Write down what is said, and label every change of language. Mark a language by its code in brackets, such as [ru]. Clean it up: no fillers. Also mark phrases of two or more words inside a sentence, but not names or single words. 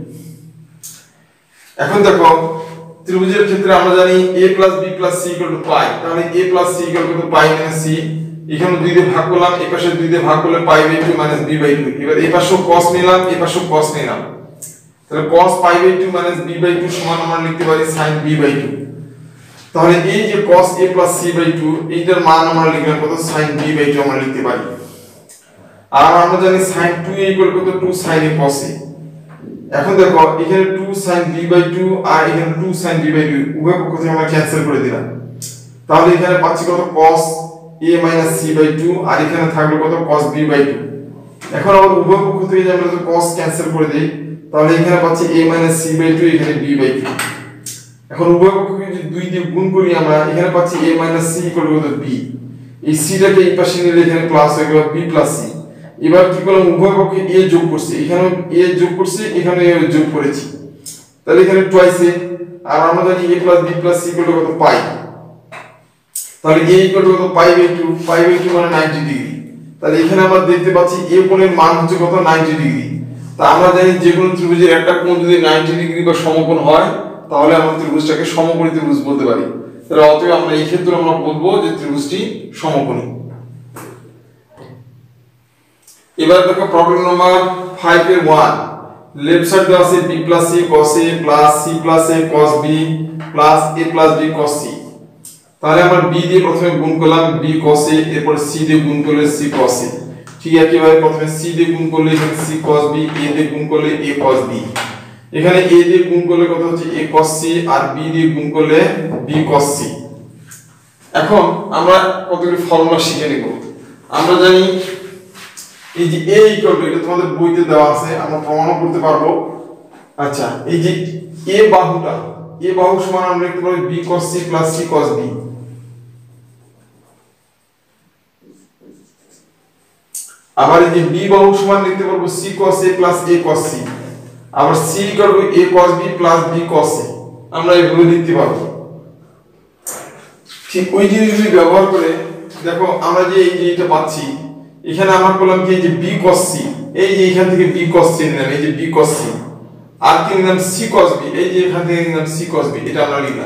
[bn] এখন দেখো ত্রিভুজের ক্ষেত্রে আমরা জানি a + b + c = π, তাহলে a + c = π - c, এখানে 2 দিয়ে ভাগ করলাম, এই পাশে 2 দিয়ে ভাগ করলে π/2 - b/2। এবার এই পাশেও cos নিলাম, এই পাশেও cos নিলাম, তাহলে cos π/2 - b/2 সমান আমরা লিখতে পারি sin b/2। তাহলে এই যে cos a + c/2 এইটার মান আমরা লিখলাম কত sin b/2 আমরা লিখতে পারি। আর আমরা জানি sin 2a = কত 2 sin a cos a। এখন দেখো এখানে 2 sin b/2 আর এখানে 2 sin b/2 উভয় পক্ষ থেকে আমরা ক্যান্সেল করে দিলাম, তাহলে এখানে পাচ্ছি কত [en] cos a a minus c by 2 [bn] আর এখানে থাকলো কত [en] cos b by 2। [bn] এখন আবার উভয় পক্ষ থেকে আমরা যদি cos ক্যান্সেল করে দেই তাহলে এখানে পাচ্ছি [en] a minus c by 2 [bn] এখানে [en] b by 2। [bn] এখন উভয় পক্ষকে যদি 2 দিয়ে গুণ করি আমরা এখানে পাচ্ছি [en] a minus c equal to b। [bn] এই c টাকে এই পাশে নিলে এখানে প্লাস হয়ে গেল [en] b plus c। [bn] এবার কি করলাম উভয় পক্ষে a যোগ করছি, এখানে a যোগ করছি এখানে a যোগ করেছি, তাহলে এখানে টুয়াইস a। আর আমরা জানি [en] a plus b plus c equal to [bn] কত পাই, তাহলে a equal to কত [en] pi by 2, pi by 2 [bn] মানে 90 ডিগ্রি। তাহলে এখানে আমরা দেখতে পাচ্ছি a কোণের মান হচ্ছে কত 90 ডিগ্রি। তা আমরা জানি যে কোনো ত্রিভুজের একটা কোণ যদি 90 ডিগ্রি বা সমকোণ হয় তাহলে আমরা ত্রিভুজটাকে সমকোণী ত্রিভুজ বলতে পারি। তাহলে অতএব আমরা এই ক্ষেত্রে আমরা বলবো যে ত্রিভুজটি সমকোণী। এবার দেখো [en] problem number [bn] 5 এর 1, [en] left side [bn] দেওয়া আছে [en] b plus c cos a plus c plus a cos b plus a plus b cos c। [bn] তাহলে আমরা b দিয়ে প্রথমে গুণ করলাম b cos a, এরপর c দিয়ে গুণ করলে c cos a। ঠিক একইভাবে প্রথমে c দিয়ে গুণ করলে এখানে c cos b, a দিয়ে গুণ করলে a cos b। এখানে a দিয়ে গুণ করলে কত হচ্ছে a cos c আর b দিয়ে গুণ করলে b cos c। এখন আমরা কতগুলি ফর্মুলা শিখে নেব। আমরা জানি এই যে a [en] equal to, [bn] এটা তোমাদের বইতে দেওয়া আছে, আমরা প্রমাণও করতে পারবো। আচ্ছা এই যে a বাহুটা, a বাহু সমান আমরা লিখতে পারি [en] b cos c plus c cos b। [bn] আবার এই যে b বাহু সমান লিখতে পারবো [en] c cos a plus a cos c। [bn] আবার c [en] equal to a cos b plus b cos a, [bn] আমরা এগুলো লিখতে পারবো। ঠিক ওই জিনিসগুলি ব্যবহার করে দেখো আমরা যে এই যে এটা পাচ্ছি, এখানে আমরা বললাম কি এই যে b cos c, এই যে এখান থেকে b cos c নিলাম, এই যে b cos c, আর কি নিলাম c cos b, এই যে এখান থেকে নিলাম c cos b, এটা আমরা লিখলাম।